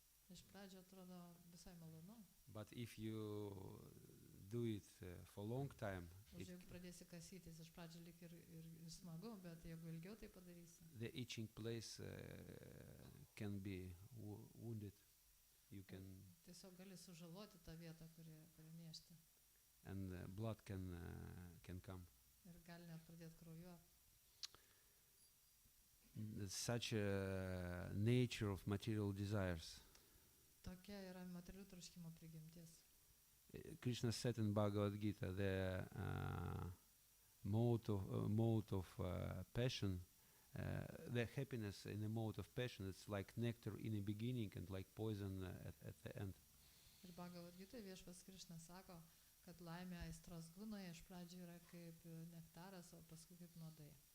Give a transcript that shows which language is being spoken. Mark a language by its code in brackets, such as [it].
[lt] Iš pradžio atrodo visai malonu. [en] But if you do it for long time, [lt] jeigu pradėsi kasytis, iš pradžio lyg ir smagu, bet jeigu ilgiau tai padarysi. [en] The itching place can be wounded. You can [lt] tiesiog gali sužaloti tą vietą, kuri niežti. [en] And blood can come. [lt] Ir gali net pradėti kraujuoti. [en] Such a nature of material desires. [lt] Tokia yra materialių troškimo prigimtis. [en] Krishna said in Bhagavad Gita, the mode of passion, the happiness in the mode of passion, it's like nectar in the beginning and like poison at the end. [lt] Ir Bhagavad Gita viešpats Krišna sako, kad laimė aistros gunoje iš pradžių yra kaip nektaras, o paskui kaip nuodai.